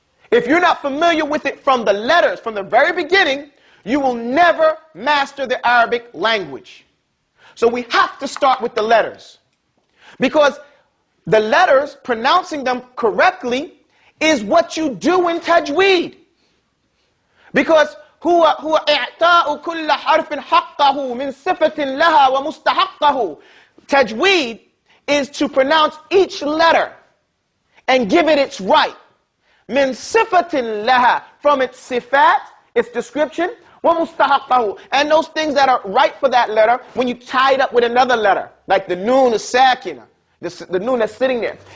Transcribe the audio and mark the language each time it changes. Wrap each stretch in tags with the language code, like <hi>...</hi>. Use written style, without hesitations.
<en>If you're not familiar with it from the letters, from the very beginning, you will never master the Arabic language. So we have to start with the letters. Because the letters, pronouncing them correctly, is what you do in tajweed. Because</en> <ar>هو إعطاء كل حرف حقه من صفة لها ومستحقه.</ar> <en>Tajweed is to pronounce each letter and give it its right.</en> <ar>من صفة لها,</ar> <en>from its sifat, its description,</en> <ar>ومستحقه,</ar> <en>and those things that are right for that letter when you tie it up with another letter, like the noon, the sakina, the noon that's sitting there.</en>